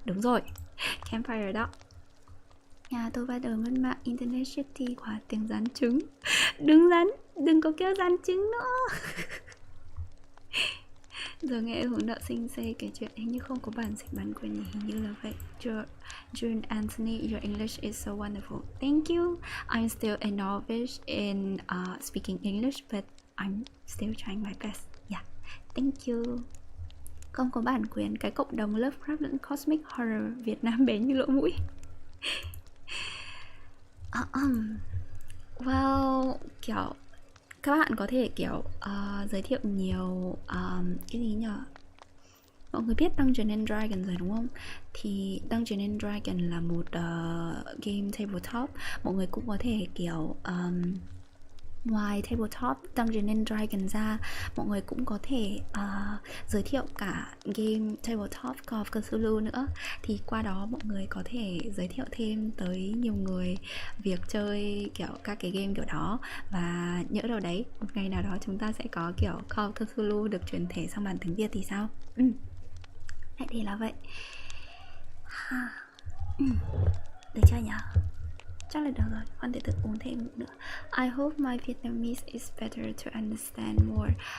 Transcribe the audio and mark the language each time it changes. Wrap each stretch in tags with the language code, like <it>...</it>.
<vi>Đúng rồi, campfire đó. Nhà tôi bắt đầu mất mạng internet shitty quá, tiếng rán trứng. Đừng có kêu rán trứng nữa. Giờ nghe hướng đạo sinh say kể chuyện hình như không có bản dịch bản quyền nhỉ, hình như là vậy.</vi> <en>June Anthony, your English is so wonderful. Thank you. I'm still a novice in speaking English, but I'm still trying my best. Yeah, thank you.</en> <vi>Không có bản quyền, cái cộng đồng Lovecraft lẫn Cosmic Horror Việt Nam bé như lỗ mũi. Well, kiểu các bạn có thể kiểu giới thiệu nhiều cái gì nhỉ? Mọi người biết Dungeons and Dragons rồi đúng không? Thì Dungeons and Dragons là một game tabletop. Mọi người cũng có thể kiểu ngoài tabletop Dungeons and Dragons ra, mọi người cũng có thể giới thiệu cả game tabletop of Cthulhu nữa. Thì qua đó mọi người có thể giới thiệu thêm tới nhiều người việc chơi kiểu các cái game kiểu đó. Và nhỡ đâu đấy, một ngày nào đó chúng ta sẽ có kiểu Call of Cthulhu được chuyển thể sang bản tiếng Việt thì sao? Vậy thì là vậy. Được chưa nhỉ? Chắc là được rồi, con thể thực uống thêm nữa.</vi> <en>I hope my Vietnamese is better to understand more.</en>